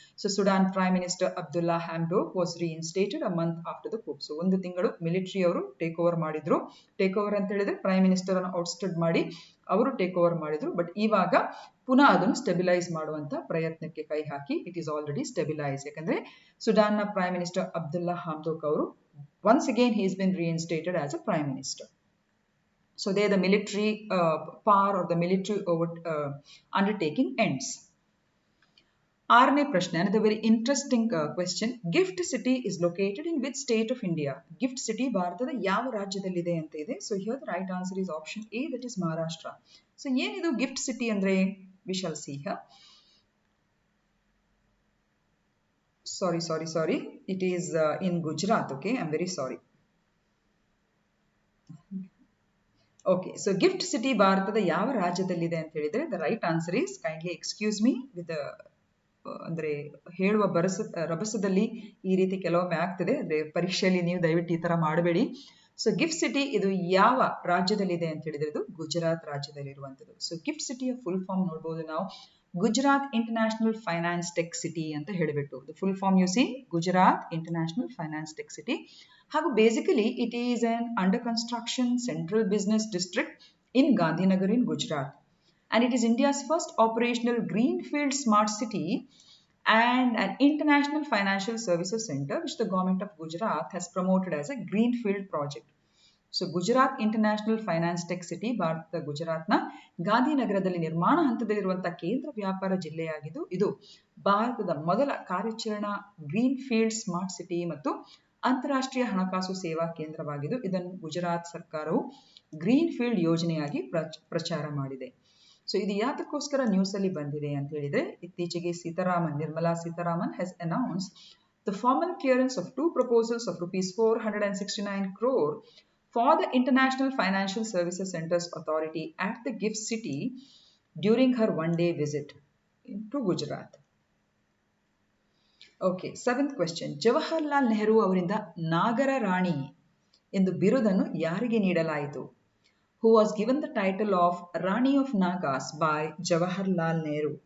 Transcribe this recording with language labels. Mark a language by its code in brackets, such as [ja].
[en] So Sudan prime minister Abdullah Hamdok was reinstated a month after the coup. [kn] So ಒಂದು ತಿಂಗಳು military ಅವರು take over ಮಾಡಿದ್ರು. Take over ಅಂತ ಹೇಳಿದ್ರೆ ಪ್ರೈಮ್ ಮಿನಿಸ್ಟರ್ ಅನ್ನು ಔಟ್ಸ್ಟೆಡ್ ಮಾಡಿ ಅವರು ಟೇಕ್ ಓವರ್ ಮಾಡಿದ್ರು. ಬಟ್ ಇವಾಗ ಪುನಃ ಅದನ್ನು ಸ್ಟೆಬಿಲೈಸ್ ಮಾಡುವಂತ ಪ್ರಯತ್ನಕ್ಕೆ ಕೈ ಹಾಕಿ [en] It is already stabilise. [kn] ಯಾಕಂದ್ರೆ ಸುಡಾನ್ ನ ಪ್ರೈಮ್ ಮಿನಿಸ್ಟರ್ ಅಬ್ದುಲ್ಲಾ ಹಮ್ಡೋಕ್ ಅವರು [en] once again he has been reinstated as a prime minister. So there the military power or the military undertaking ends. [kn] ಆರನೇ ಪ್ರಶ್ನೆ, [en] another very interesting question. Gift city is located in which state of India? [kn] Gift city ಭಾರತದ ಯಾವ ರಾಜ್ಯದಲ್ಲಿದೆ ಅಂತ ಇದೆ. [en] So here the right answer is option A, that is Maharashtra. So [kn] ಏನಿದು gift city ಅಂದ್ರೆ? [en] We shall see here. Sorry. It is in Gujarat. Okay, I'm very sorry. [kn] Okay, so gift city ಭಾರತದ ಯಾವ ರಾಜ್ಯದಲ್ಲಿದೆ ಅಂತ ಹೇಳಿದ್ರೆ [en] the right answer is, kindly excuse me with the [kn] ಅಂದ್ರೆ ಹೇಳುವ ರಭಸದಲ್ಲಿ ಈ ರೀತಿ ಕೆಲವೊಮ್ಮೆ ಆಗ್ತದೆ, ಅಂದ್ರೆ ಪರೀಕ್ಷೆಯಲ್ಲಿ ನೀವು ದಯವಿಟ್ಟು ಈ ತರ ಮಾಡಬೇಡಿ. ಸೊ ಗಿಫ್ಟ್ ಸಿಟಿ ಇದು ಯಾವ ರಾಜ್ಯದಲ್ಲಿದೆ ಅಂತ ಹೇಳಿದ್ರೆ ಇದು ಗುಜರಾತ್ ರಾಜ್ಯದಲ್ಲಿರುವಂತದ್ದು. ಸೊ ಗಿಫ್ಟ್ ಸಿಟಿಯ ಫುಲ್ ಫಾರ್ಮ್ ನೋಡಬಹುದು ನಾವು, Gujarat international finance tech city ಅಂತ ಹೇಳಿಬಿಟ್ಟು full form U C, Gujarat international finance tech city. [en] ಹಾಗೂ basically it is an under construction central business district in Gandhinagar in Gujarat. And it is India's first operational greenfield smart city and an international financial services center which the government of Gujarat has promoted as a greenfield project. [kn] So Gujarat International Finance Tech City ಭಾರತದ ಗುಜರಾತ್ನ ಗಾಂಧಿನಗರದಲ್ಲಿ ನಿರ್ಮಾಣ ಹಂತದಲ್ಲಿರುವಂತಹ ಕೇಂದ್ರ ವ್ಯಾಪಾರ ಜಿಲ್ಲೆಯಾಗಿದ್ದು ಇದು ಭಾರತದ ಮೊದಲ ಕಾರ್ಯಾಚರಣಾ ಗ್ರೀನ್ಫೀಲ್ಡ್ ಸ್ಮಾರ್ಟ್ ಸಿಟಿ ಮತ್ತು ಅಂತಾರಾಷ್ಟ್ರೀಯ ಹಣಕಾಸು ಸೇವಾ ಕೇಂದ್ರವಾಗಿದ್ದು ಇದನ್ನು ಗುಜರಾತ್ ಸರ್ಕಾರವು ಗ್ರೀನ್ಫೀಲ್ಡ್ ಯೋಜನೆಯಾಗಿ ಪ್ರಚಾರ ಮಾಡಿದೆ. ಸೊ ಇದು ಯಾತಕ್ಕೋಸ್ಕರ ನ್ಯೂಸ್ ಅಲ್ಲಿ ಬಂದಿದೆ ಅಂತ ಹೇಳಿದ್ರೆ, ಇತ್ತೀಚೆಗೆ Nirmala Sitharaman [en] has announced the formal clearance of two proposals of rupees 469 crore for the International Financial Services Centers Authority at the GIFT City during her one-day visit to Gujarat. Okay, seventh question. [kn] Jawaharlal Nehru ಅವರಿಂದ ನಾಗರ ರಾಣಿ ಎಂದು ಬಿರುದನ್ನು ಯಾರಿಗೆ ನೀಡಲಾಯಿತು? [en] Who was given the title of Rani of Nagas by Jawaharlal Nehru?